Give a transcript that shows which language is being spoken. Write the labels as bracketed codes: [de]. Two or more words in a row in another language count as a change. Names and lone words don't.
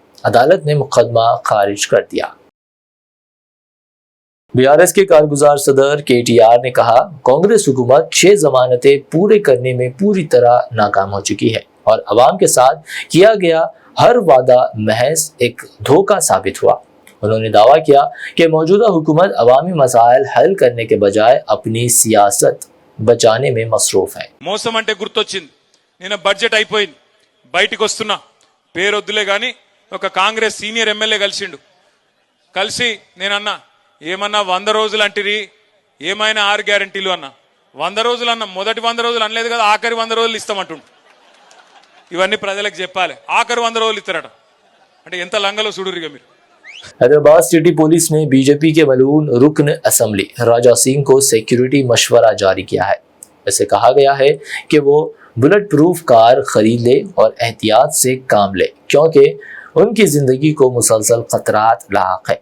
[ur] عدالت نے مقدمہ خارج کر دیا. BRS کے کارگزار صدر KTR نے کہا کانگریس حکومت 6 ضمانتیں پورے کرنے میں پوری طرح ناکام ہو چکی ہے اور عوام کے ساتھ کیا گیا ہر وعدہ محض ایک دھوکہ ثابت ہوا. انہوں نے دعویٰ کیا کہ موجودہ حکومت عوامی مسائل حل کرنے کے بجائے اپنی سیاست بچانے میں مصروف ہے. [te] మోసం అంటే గుర్తొచ్చింది. నేను బడ్జెట్ అయిపోయింది. బయటికి వస్తున్నా. పేరొద్దులే గాని ఒక కాంగ్రెస్ సీనియర్ ఎమ్మెల్యే కలిసిండు. కలిసి నేనన్నా ఏమన్నా 100 రోజులు అంటిరి ఏమైనా 6 గ్యారెంటీలు అన్నా. 100 రోజులు అన్నా మొదటి 100 రోజులు అనలేదు కదా ఆఖరి 100 రోజులు ఇస్తామంటుండు. ఇవన్నీ ప్రజలకు చెప్పాలి. ఆఖరి 100 రోజులు ఇస్తారట. అంటే ఎంత లంగలో చూడురిగా మీరు. [ur] حیدرآباد سٹی پولیس نے BJP کے ملعون رکن اسمبلی راجا سنگھ کو سیکیورٹی مشورہ جاری کیا ہے. اسے کہا گیا ہے کہ وہ [en] bulletproof car [ur] خرید لے اور احتیاط سے کام لے کیونکہ ان کی زندگی کو مسلسل خطرات لاحق ہے.